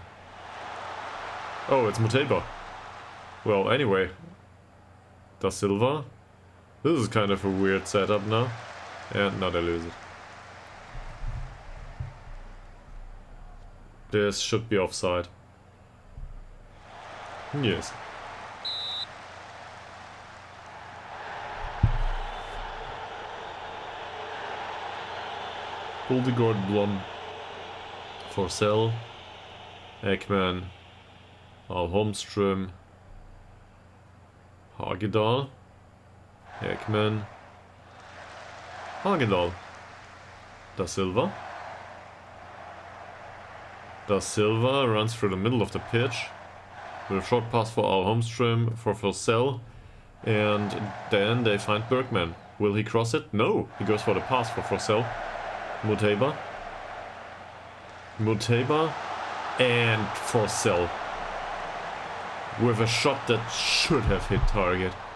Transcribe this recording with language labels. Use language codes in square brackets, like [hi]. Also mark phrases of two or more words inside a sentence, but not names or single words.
[en] Oh, it's Muteba. Well, anyway. Da Silva. This is kind of a weird setup now. And now they lose it. This should be offside. Yes. Boltegård Blom. Forsell. Ekman. Al Holmström. Hagedal. Ekman. Hagedal. Da Silva. Da Silva runs through the middle of the pitch with a short pass for Al Holmström for Forsell, and then they find Bergman. Will he cross it? No! He goes for the pass for Forsell. Muteba, and Forsell with a shot that should have hit target.